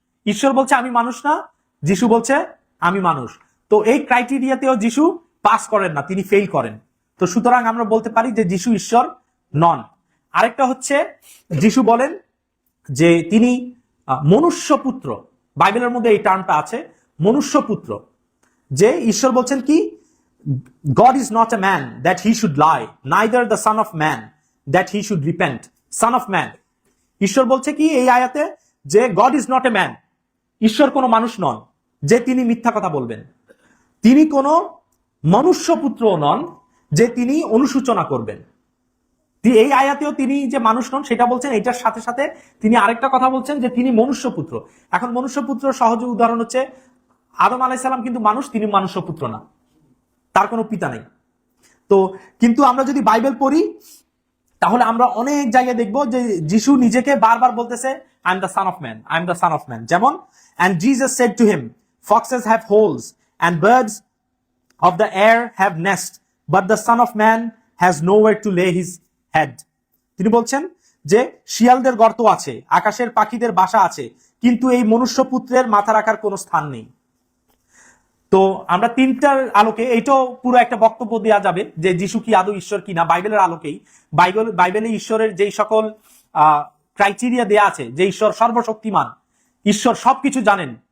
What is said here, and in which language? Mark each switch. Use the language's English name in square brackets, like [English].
[Bangla] ঈশ্বর বলছে আমি মানুষ না, যিশু বলছে আমি মানুষ। তো এই ক্রাইটেরিয়াতেও যিশু পাস করেন না, তিনি ফেল করেন। তো সুতরাং আমরা বলতে পারি যে যিশু ঈশ্বর নন। আরেকটা হচ্ছে যিশু বলেন যে তিনি মনুষ্য পুত্র। বাইবেলের মধ্যে এই টার্মটা আছে, মনুষ্য পুত্র। যে ঈশ্বর বলছেন কি, [English] God is not a man that he should lie, neither the son of man that he should repent. Son of man, [Bangla] ঈশ্বর বলছে কি এই আয়াতে, যে [English] God is not a man, [Bangla] ঈশ্বর কোনো মানুষ নন যে তিনি মিথ্যা কথা বলবেন। তিনি কোনো মনুষ্য পুত্রও নন যে তিনি অনুশোচনা করবেন। এই আয়াতেও তিনি যে মানুষ নন সেটা বলছেন, এটার সাথে সাথে তিনি আরেকটা কথা বলছেন যে তিনি মনুষ্য পুত্র। এখন মনুষ্য পুত্র সহজ উদাহরণ হচ্ছে আদম আলাইহিস সালাম কিন্তু মানুষ, তিনি মনুষ্য পুত্র না, তার কোনো পিতা নেই। তো কিন্তু আমরা যদি বাইবেল পড়ি তাহলে আমরা অনেক জায়গায় দেখব যে যিশু নিজেকে বারবার বলতেছে [English] I am the son of man, [Bangla] I am the son of man. যেমন [English] and Jesus said to him, foxes have holes and birds of the air have nests, but the son of man has nowhere to lay his head. [Bangla] তিনি বলছেন যে শিয়ালদের গর্ত আছে, আকাশের পাখিদের বাসা আছে, কিন্তু এই মনুষ্য পুত্রের মাথা রাখার কোনো স্থান নেই। তো আমরা তিনটার আলোকে এইটাও পুরো একটা বক্তব্য দেওয়া যাবে যে যিশু কি আদৌ ঈশ্বর কিনা। বাইবেলের আলোকেই, বাইবেলে ঈশ্বরের যেই সকল ক্রাইটেরিয়া দেয়া আছে, যে ঈশ্বর সর্বশক্তিমান, ঈশ্বর সবকিছু জানেন।